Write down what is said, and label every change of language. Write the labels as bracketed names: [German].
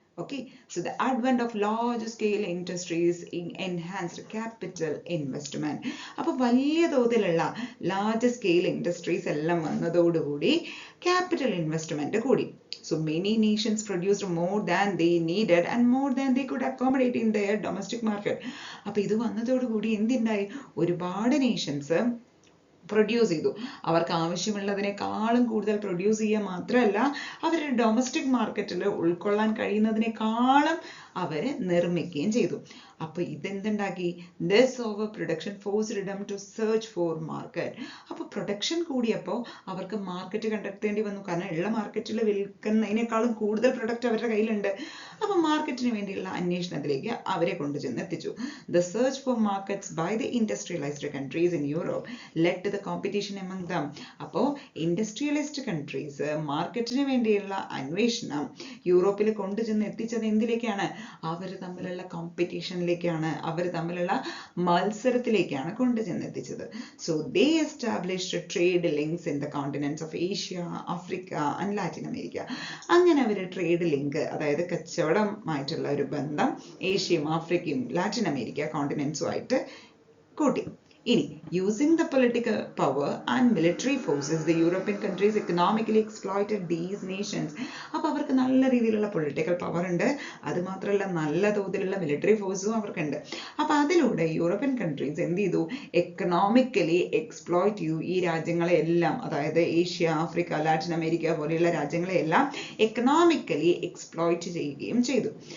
[English] Okay, so the advent of large scale industries enhanced capital investment. [Malayalam] അപ്പോൾ വലിയ തോതിലുള്ള large scale industries എല്ലാം വന്നതോടുകൂടി ക്യാപിറ്റൽ ഇൻവെസ്റ്റ്മെന്റ് കൂടി. [English] So many nations produced more than they needed and more than they could accommodate in their domestic market. [Malayalam] അപ്പോൾ ഇത് വന്നതോടുകൂടി എന്തുണ്ടായി? ഒരുപാട് നേഷൻസ് പ്രൊഡ്യൂസ് ചെയ്തു. അവർക്ക് ആവശ്യമുള്ളതിനേക്കാളും കൂടുതൽ പ്രൊഡ്യൂസ് ചെയ്യുക മാത്രമല്ല, അവരുടെ ഡൊമസ്റ്റിക് മാർക്കറ്റിൽ ഉൾക്കൊള്ളാൻ കഴിയുന്നതിനേക്കാളും അവർ നിർമ്മിക്കുകയും ചെയ്തു. അപ്പോൾ ഇതെന്തുണ്ടാക്കി? [English] This over production forced them to search for market. [Malayalam] അപ്പോൾ പ്രൊഡക്ഷൻ കൂടിയപ്പോൾ അവർക്ക് മാർക്കറ്റ് കണ്ടെത്തേണ്ടി വന്നു. കാരണം ഉള്ള മാർക്കറ്റിൽ വിൽക്കുന്നതിനേക്കാളും കൂടുതൽ പ്രൊഡക്റ്റ് അവരുടെ കയ്യിലുണ്ട്. അപ്പോൾ മാർക്കറ്റിന് വേണ്ടിയുള്ള അന്വേഷണത്തിലേക്ക് അവരെ കൊണ്ടുചെന്ന് എത്തിച്ചു. [English] The search for markets by the industrialized countries in Europe led to the competition among them. [Malayalam] അപ്പോൾ ഇൻഡസ്ട്രിയലിസ്റ്റ് കൺട്രീസ് മാർക്കറ്റിന് വേണ്ടിയുള്ള അന്വേഷണം യൂറോപ്പിൽ കൊണ്ടുചെന്ന് എത്തിച്ചത് എന്തിലേക്കാണ്? അവർ തമ്മിലുള്ള കോമ്പറ്റീഷനിലേക്കാണ്, അവർ തമ്മിലുള്ള മത്സരത്തിലേക്കാണ് കൊണ്ടുചെന്നെത്തിച്ചത്. [English] So they established trade links in the continents of Asia, Africa and Latin America. [Malayalam] അങ്ങനെ അവർ trade link, അതായത് കച്ചവടമായിട്ടുള്ള ഒരു ബന്ധം ഏഷ്യയും ആഫ്രിക്കയും ലാറ്റിൻ അമേരിക്ക കോണ്ടിനെന്റ്സുമായിട്ട് കൂട്ടി. [English] ഇനി using the political power and military forces, the European countries economically exploited these nations. [Malayalam] അപ്പോൾ അവർക്ക് നല്ല രീതിയിലുള്ള പൊളിറ്റിക്കൽ പവർ ഉണ്ട്, അതുമാത്രമല്ല നല്ല തോതിലുള്ള മിലിറ്ററി ഫോഴ്സും അവർക്കുണ്ട്. അപ്പോൾ അതിലൂടെ യൂറോപ്യൻ കൺട്രീസ് എന്ത് ചെയ്തു? എക്കണോമിക്കലി എക്സ്പ്ലോയിറ്റ് ചെയ്തു ഈ രാജ്യങ്ങളെ എല്ലാം, അതായത് ഏഷ്യ, ആഫ്രിക്ക, ലാറ്റിൻ അമേരിക്ക പോലെയുള്ള രാജ്യങ്ങളെ എല്ലാം എക്കണോമിക്കലി എക്സ്പ്ലോയിറ്റ് ചെയ്യുകയും ചെയ്തു.